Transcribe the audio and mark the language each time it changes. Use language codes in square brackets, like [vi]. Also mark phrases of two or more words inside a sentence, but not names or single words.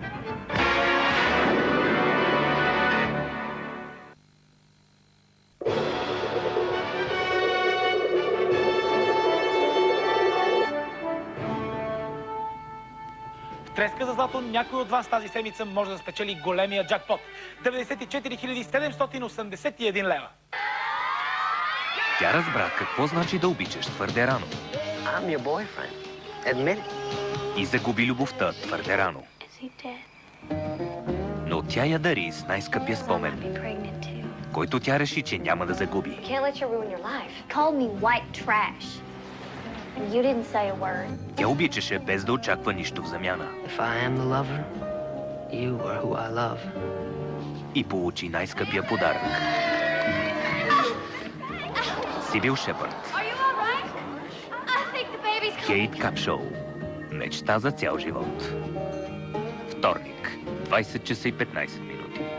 [bg] Треска за злато, някой от вас тази седмица може да спечели големия джакпот. 94 781 лева. Тя разбра какво значи да обичаш твърде рано. [en] I'm your boyfriend. Admit it. [bg] И загуби любовта твърде рано. Но тя я дари с най-скъпия спомен, който тя реши, че няма да загуби. [en] Can't let you ruin your life. Called me white trash. And you didn't say a word. [bg] Тя обичаше без да очаква нищо в замяна. [en] If I am the lover, you are who I love. [bg] И получи най-скъпия подарък. Сибил Шепард. Кейт Капшоу. Мечта за цял живот. Вторник, 20 часа и 15 минути.